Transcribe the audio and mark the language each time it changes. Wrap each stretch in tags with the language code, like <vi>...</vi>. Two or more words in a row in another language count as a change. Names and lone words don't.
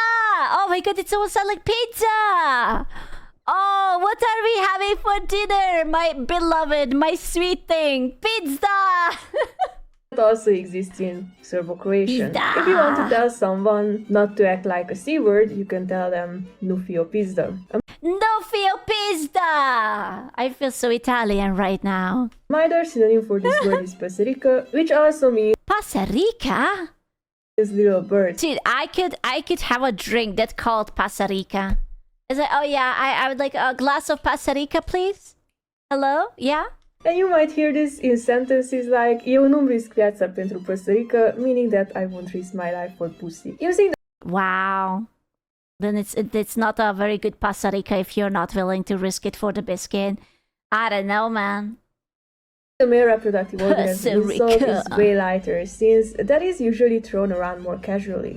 <en>Oh my god, it almost sounds like pizza! Oh, what are we having for dinner, my beloved, my sweet thing? Pizza! also exists in Serbo-Croatian. Pizda. If you want to tell someone not to act like a C word, you can tell them</en> <ro>nu fio pizda.</ro> <en>No feel pizza! I feel so Italian right now. A minor synonym for this word is paserica, which also means Pasarica? little bird. Dude, I could have a drink that's called Pasarica. Is it? Oh yeah, I would like a glass of Pasarica, please. Hello? Yeah? And you might hear this in sentences like</en> <ro>Eu nu-mi risc viața pentru păsărică,</ro> <en>meaning that I won't risk my life for pussy. Using Wow. Then it's not a very good Pasarica if you're not willing to risk it for the biscuit. I don't know, man. The male reproductive organ as an insult is Sorry. way lighter, since that is usually thrown around more casually.</en>